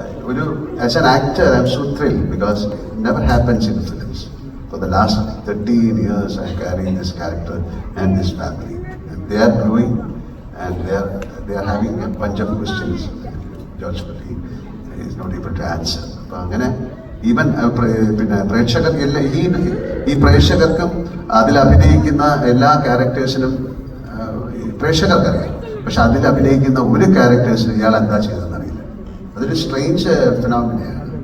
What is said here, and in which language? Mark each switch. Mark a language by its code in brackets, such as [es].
[en] ഒരു as an actor I am so thrilled because never happens in films. For the last 13 years I carry this character and this family. And they are growing and they are having a bunch of questions. George Patti is not able to answer. [ml] അപ്പോൾ അങ്ങനെ even പിന്നെ പ്രേക്ഷകർക്ക് എല്ലാ ഈ പ്രേക്ഷകർക്കും അതിൽ അഭിനയിക്കുന്ന എല്ലാ ക്യാരക്ടേഴ്സിനും പ്രേക്ഷകർക്കറിയാം. പക്ഷെ അതിൽ അഭിനയിക്കുന്ന ഒരു ക്യാരക്ടേഴ്സിന് ഇയാൾ എന്താ ചെയ്തതെന്ന് അറിയില്ല. അതൊരു സ്ട്രേഞ്ച് ഫിനോമിനയാണ്.